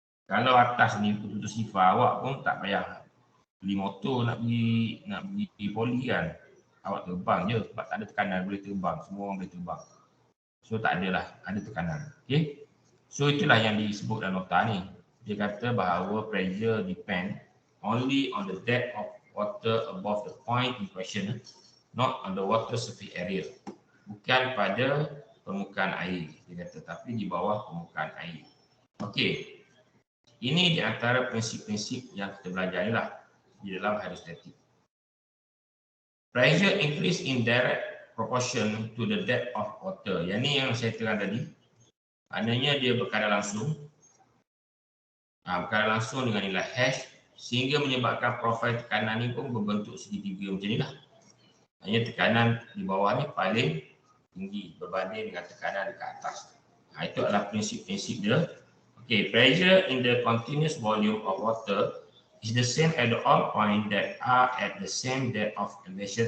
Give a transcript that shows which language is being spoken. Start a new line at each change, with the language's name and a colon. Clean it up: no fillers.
Malay: Kalau atas ni betul-betul sifar, awak pun tak payah beli motor nak pergi poli kan. Awak terbang je sebab tak ada tekanan, boleh terbang. Semua orang boleh terbang. So tak adalah, ada tekanan. Okay. So itulah yang disebut dalam nota ni.
English: Dia kata bahawa pressure depend only on the depth of water above the point in question, not on the water surface area.
Malay: Bukan pada permukaan air, dia kata, tapi di bawah permukaan air. Okey. Ini di antara prinsip-prinsip yang kita belajar lah di dalam hydrostatic.
English: Pressure increase in direct proportion to the depth of water.
Malay: Yang ni yang saya terang tadi. Maknanya dia berkadar langsung. Berkadar langsung dengan nilai H sehingga menyebabkan profil tekanan ni pun berbentuk segitiga macam ni lah. Maknanya tekanan di bawah ni paling tinggi berbanding dengan tekanan dekat atas. Itu adalah prinsip-prinsip dia.
English: Okay, pressure in the continuous volume of water is the same at all points that are at the same depth of elevation.